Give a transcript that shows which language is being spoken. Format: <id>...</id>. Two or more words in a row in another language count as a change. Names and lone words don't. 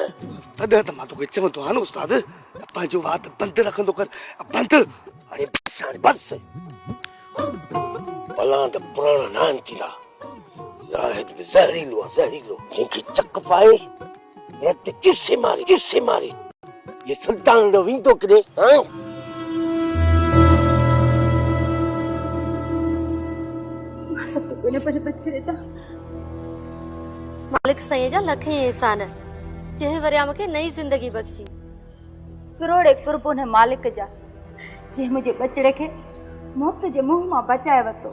<sd>तॾहिं त मां तोखे चवंदो आहियां न उस्ताद, पंहिंजो वात बंदि रखंदो कर, बंदि। अरे बस हाणे बस, भला त पुराणा नान थींदा। ज़ाहिद बि ज़हरीलो आहे, ज़हरीलो। जंहिंखे चक पाए रत चुसे मारे, चुसे मारे। ये सुल्तान ॾो वेंदो किथे? सत कोने पर बचे था मालिक सही जा लखे एहसान जे वरिया मूंखे नई जिंदगी बख्शी करोड़े कुर्बों मालिक जा जे मुझे बचड़े के मौत जे मुंह मां बचाए वतो।</sd>